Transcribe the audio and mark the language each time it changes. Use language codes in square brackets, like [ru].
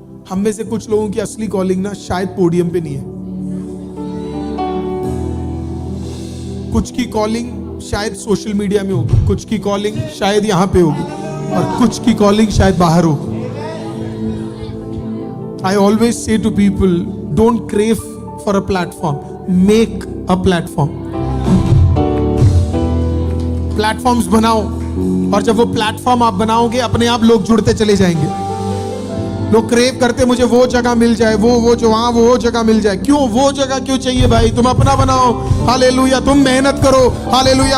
[hi] हम में से कुछ लोगों की असली कॉलिंग ना शायद पोडियम पे नहीं है, कुछ की कॉलिंग शायद सोशल मीडिया में होगी, कुछ की कॉलिंग शायद यहां पे होगी, और कुछ की कॉलिंग शायद बाहर होगी। [en] I always say to people, don't crave for a platform, make a platform. [hi] Platforms बनाओ, और जब वो प्लेटफॉर्म आप बनाओगे अपने आप लोग जुड़ते चले जाएंगे। लोग क्रेव करते मुझे वो जगह मिल जाए, वो जो वहां वो जगह मिल जाए। क्यों वो जगह क्यों चाहिए भाई? तुम अपना बनाओ। हालेलुया। तुम मेहनत करो। हालेलुया।